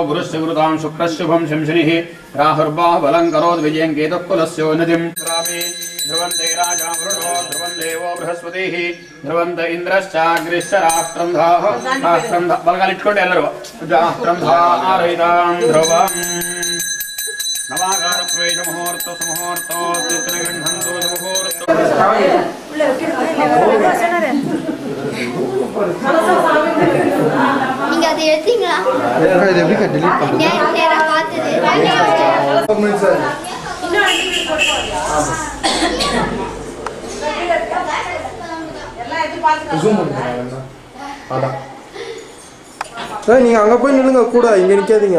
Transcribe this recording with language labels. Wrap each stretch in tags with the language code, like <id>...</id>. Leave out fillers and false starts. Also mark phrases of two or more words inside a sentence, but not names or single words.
<sa>गुरुश्च गुरुतां शुक्रः शुभं शंशनिः राहुर्बाहुबलं करोति विजयं केतुः कुलस्योन्नतिं ध्रुवन्ते राजा वरुणो ध्रुवं देवो बृहस्पतिः ध्रुवन्त इन्द्रश्चाग्निश्च राष्ट्रं</sa> <kn>ಬಲಗಾಲಿಟ್ಟುಕೊಂಡು ಎಲ್ಲರೂ</kn> <sa>राष्ट्रं धारयितां ध्रुवम् नवागार प्रवेश मुहूर्त सुमुहूर्तो चित्रगृह्णन्तु सुमुहूर्तो</sa> <ta>நீங்க அதை எடுத்தீங்களா இது எப்படி delete பண்றது நேரா பார்த்தது நீங்க அங்க போய் நில்லுங்க கூட இங்க நிக்காதீங்க</ta>